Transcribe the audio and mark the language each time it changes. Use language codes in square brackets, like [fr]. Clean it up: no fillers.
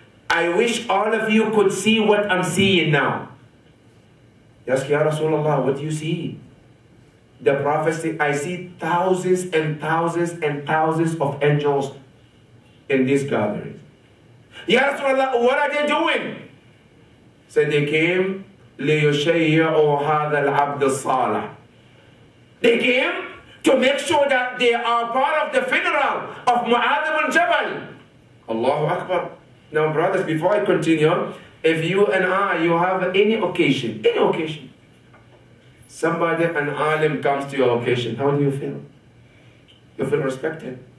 [en] I wish all of you could see what I'm seeing now. Yes, Ya Rasulullah, what do you see? The Prophet said, I see thousands and thousands and thousands of angels in this gathering. Ya Rasulullah, what are they doing? So they came, [ar] لِيُشَيِّعُوا هَذَا الْعَبْدِ الصَّالِحِ. [en] They came to make sure that they are part of the funeral of Mu'adh ibn Jabal. Allahu Akbar. Now brothers, before I continue, if you and I, you have any occasion, somebody, an alim comes to your occasion, how do you feel? You feel respected.